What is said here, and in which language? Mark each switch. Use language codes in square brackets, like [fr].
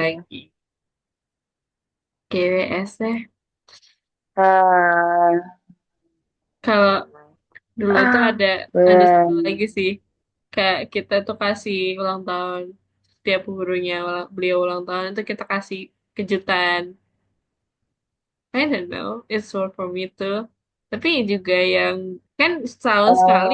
[id] lagi. GWS deh. Ah, Kalau dulu tuh ah, ada satu ben. lagi sih. Kayak kita tuh kasih ulang tahun. Setiap gurunya beliau ulang tahun itu kita kasih kejutan. [en] I don't know, it's work for me too. [id] Tapi juga yang kan setahun sekali